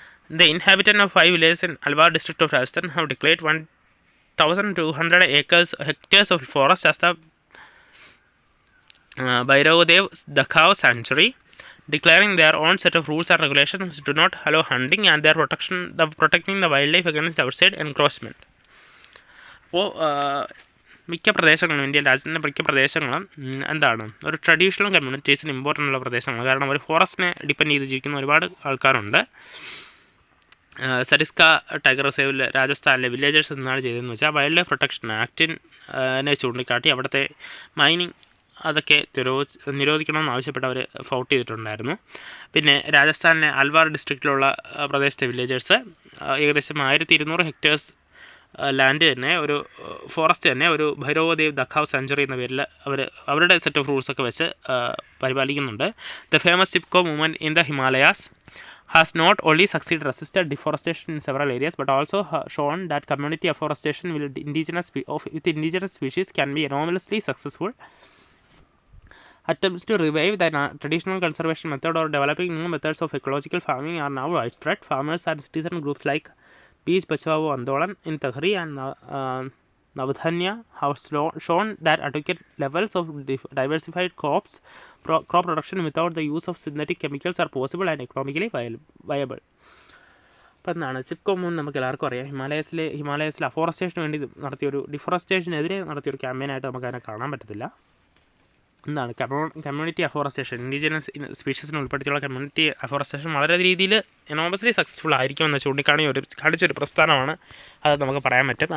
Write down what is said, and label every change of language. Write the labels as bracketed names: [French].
[English] The inhabitants of 5 villages in Alwar district of Rajasthan have declared 1,200 hectares of forest as the Bhairav Dakhav sanctuary, declaring their own set of rules and regulations do not allow hunting and they are protecting the wildlife against outside encroachment. [Malayalam] അപ്പോൾ മിക്ക പ്രദേശങ്ങളും Indian രാജ്യത്തിൻ്റെ മിക്ക പ്രദേശങ്ങളും എന്താണ് ഒരു traditional കമ്മ്യൂണിറ്റീസിന് important ഉള്ള പ്രദേശങ്ങളാണ്. കാരണം ഒരു ഫോറസ്റ്റിനെ ഡിപ്പെൻഡ് ചെയ്ത് ജീവിക്കുന്ന ഒരുപാട് ആൾക്കാരുണ്ട്. സരിസ്ക ടൈഗർ റിസർവിൽ രാജസ്ഥാനിലെ വില്ലേജേഴ്സ് എന്നാണ് ചെയ്തതെന്ന് വെച്ചാൽ വൈൽഡ് ലൈഫ് പ്രൊട്ടക്ഷൻ ആക്ടിനെ ചൂണ്ടിക്കാട്ടി അവിടുത്തെ മൈനിങ് അതൊക്കെ നിരോധിക്കണമെന്ന് ആവശ്യപ്പെട്ട് അവർ ഫൗട്ട് ചെയ്തിട്ടുണ്ടായിരുന്നു. പിന്നെ രാജസ്ഥാനിലെ അൽവാർ ഡിസ്ട്രിക്റ്റിലുള്ള പ്രദേശത്തെ വില്ലേജേഴ്സ് ഏകദേശം 1200 ഹെക്ടേഴ്സ് ലാൻഡ് തന്നെ ഒരു ഫോറസ്റ്റ് തന്നെ ഒരു ഭൈരവദേവ് ദഖാവ് സെഞ്ചുറി എന്ന പേരിൽ അവരുടെ സെറ്റ് ഓഫ് റൂൾസൊക്കെ വെച്ച് പരിപാലിക്കുന്നുണ്ട്. [English] The famous Chipko movement in the Himalayas has not only resisted deforestation in several areas but also shown that community afforestation with indigenous species can be enormously successful. Attempts to revive the traditional conservation method or developing new methods of ecological farming are now widespread. Farmers and citizen groups like Beach Bachao Andolan in Tehri and Navdhanya have shown that adequate levels of diversified crop production without the use of synthetic chemicals are possible and economically viable. [Malayalam] അപ്പോൾ എന്താണ് Chipko moon നമുക്ക് എല്ലാവർക്കും അറിയാം. ഹിമാലയസിലെ അഫോറസ്റ്റേഷന് വേണ്ടി നടത്തിയൊരു ഡിഫോറസ്റ്റേഷനെതിരെ നടത്തിയൊരു ക്യാമ്പയിനായിട്ട് നമുക്കതിനെ കാണാൻ പറ്റത്തില്ല. എന്താണ് community afforestation, indigenous സ്പീഷീസിനെ ഉൾപ്പെടുത്തിയുള്ള community afforestation വളരെ രീതിയിൽ എനോമസ്ലി സക്സസ്ഫുൾ ആയിരിക്കുമെന്ന് കാണിച്ചൊരു പ്രസ്ഥാനമാണ്. അത് നമുക്ക് പറയാൻ പറ്റും.